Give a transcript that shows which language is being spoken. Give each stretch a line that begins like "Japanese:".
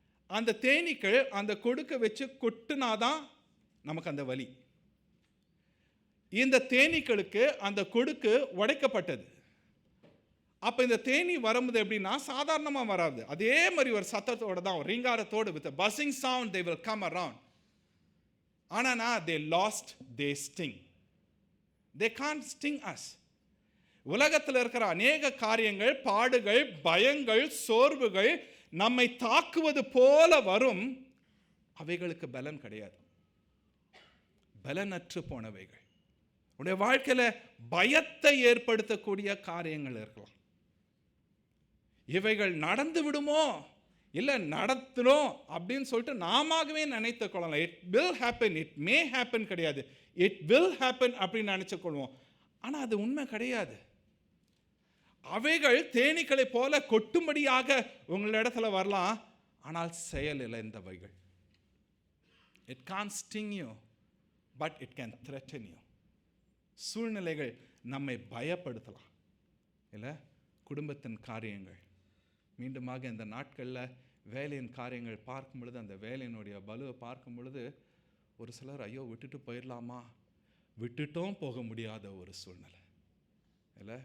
Tamil: அந்த தேனீக்கள் அந்த கொடுக்கை வச்சு கொட்டுனாதான் நமக்கு அந்த வலி. இந்த தேனீக்களுக்கு அந்த கொடுக்கு உடைக்கப்பட்டது. அப்போ இந்த தேனி வரும்போது எப்படின்னா சாதாரணமாக வராது, அதே மாதிரி ஒரு சத்தத்தோடு தான், ஒரு ரீங்காரத்தோடு,
English: With buzzing sound they will come around.
Tamil: ஆனால்
English: they lost their sting. They can't sting us.
Tamil: உலகத்தில் இருக்கிற அநேக காரியங்கள், பாடுகள், பயங்கள், சோர்வுகள் நம்மை தாக்குவது போல வரும். அவைகளுக்கு பலன் கிடையாது, பலனற்று போனவைகள். உடைய வாழ்க்கையில பயத்தை ஏற்படுத்தக்கூடிய காரியங்கள் இருக்கலாம். இவைகள் நடந்து விடுமோ, இல்லை நடத்துறோம் அப்படின்னு சொல்லிட்டு நாமவே நினைத்து கொள்ளலாம்.
English: it will happen, it may happen
Tamil: கிடையாது,
English: it will happen
Tamil: அப்படின்னு நினைச்சு கொள்வோம். ஆனால் அது உண்மை கிடையாது. அவைகள் தேனீக்களை போல கொட்டும்படியாக உங்களிடத்துல வரலாம், ஆனால் செயல் இழந்தவைகள்.
English: It can't sting you, but it can threaten you.
Tamil: சூழ்நிலைகள் நம்மை பயப்படுத்தலாம், இல்லை? குடும்பத்தின் காரியங்கள், மீண்டுமாக இந்த நாட்களில் வேலையின் காரியங்கள் பார்க்கும் பொழுது, அந்த வேலையினுடைய பலுவை பார்க்கும் பொழுது ஒரு சிலர் ஐயோ விட்டுட்டு போயிடலாமா, விட்டுட்டும் போக முடியாத ஒரு சூழ்நிலை, இல்லை?